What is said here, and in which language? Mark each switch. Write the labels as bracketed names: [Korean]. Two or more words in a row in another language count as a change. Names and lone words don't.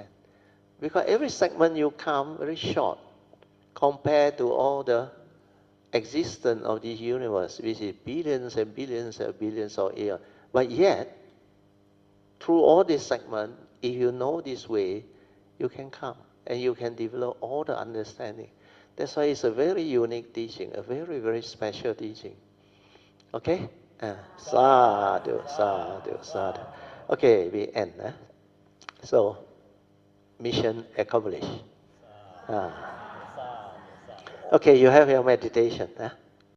[English] Because every segment you come very short compared to all the existence of this universe, which is billions and billions and billions of years. But yet, through all this segment, if you know this way, you can come and you can develop all the understanding. That's why it's a very unique teaching, a very, very special teaching. [Pali] Okay? Sadhu, sadhu, sadhu. [English] Okay, we end. So, mission accomplished. Okay, you have your meditation.